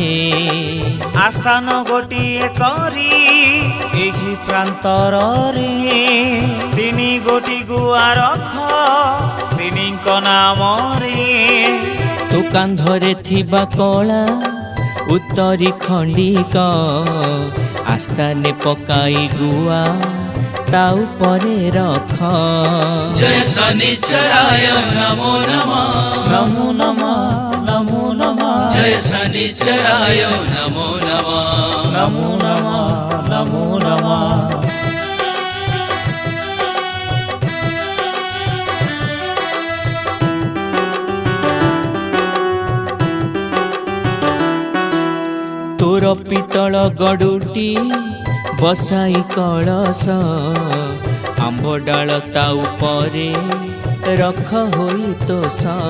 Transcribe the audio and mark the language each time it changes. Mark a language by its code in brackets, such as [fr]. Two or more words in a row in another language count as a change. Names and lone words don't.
[or] ଆସ୍ଥାନ ଗୋଟିଏ କରି ଏହି ପ୍ରାନ୍ତରରେ, ତିନି ଗୋଟି ଗୁଆ ରଖ ତିନିଙ୍କ ନାମରେ। ତୋ କାନ୍ଧରେ ଥିବା କଳା ଉତ୍ତରୀ ଖଣ୍ଡିକ, ଆସ୍ଥାନେ ପକାଇ ଗୁଆ ତା ଉପରେ ରଖ। [sa] जय शनिश्चराय नमो नमः नमो नमः नमो नमः जय शनिश्चराय नमो नमः नमो नमः नमो नमः [or] ତୋର ପିତଳ ଗଡ଼ୁଟି ବସାଇ କଳସ, ଆମ୍ବ ଡାଳ ତା ଉପରେ ରଖ ହୋଇ ତୋଷ।